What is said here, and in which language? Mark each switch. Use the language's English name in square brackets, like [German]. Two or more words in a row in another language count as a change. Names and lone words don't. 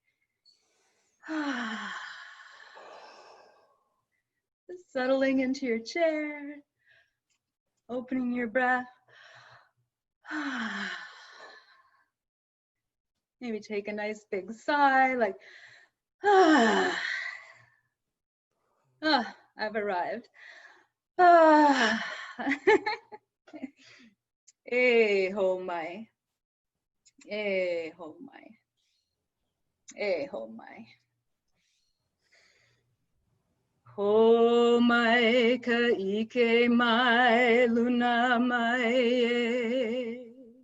[English] Just settling into your chair, opening your breath. Maybe take a nice big sigh, like, I've arrived. [Hawaiian] Eh, ho mai. Eh, ho mai. Eh, ho mai. Ho mai ka ike mai luna mai e.